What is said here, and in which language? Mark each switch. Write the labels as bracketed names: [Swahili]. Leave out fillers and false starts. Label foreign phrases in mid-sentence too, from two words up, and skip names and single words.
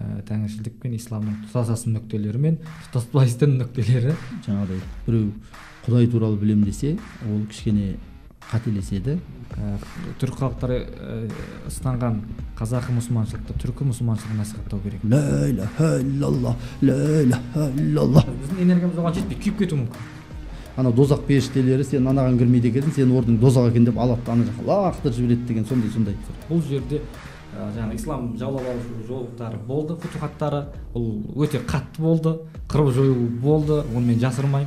[Kazakh] тәңіршілдік пен исламның тұтасатын нүктелері мен тұтаспайтын нүктелері. Жаңағыдай біреу Құдай туралы білем десе, ол кішкене қателеседі. Түркі халықтары ұстанған қазақы мұсылманшылықты түркі мұсылманшылығын насихаттау керек. [Arabic] لا إله إلا الله لا إله إلا الله. [Kazakh] Біздің энергиямыз оған жетпей күйіп кетуі мүмкін. Ана дозақ періштелері сен анаған кірмейді екенсің, сен ордың дозақ екен деп алады ана жаққа лақтырып жібереді деген сондай. Бұл жерде жаңағы ислам жаулап алушы жолдары болды, футухаттары, бұл өте қатты болды, қырып жою болды, оны мен жасырмаймын.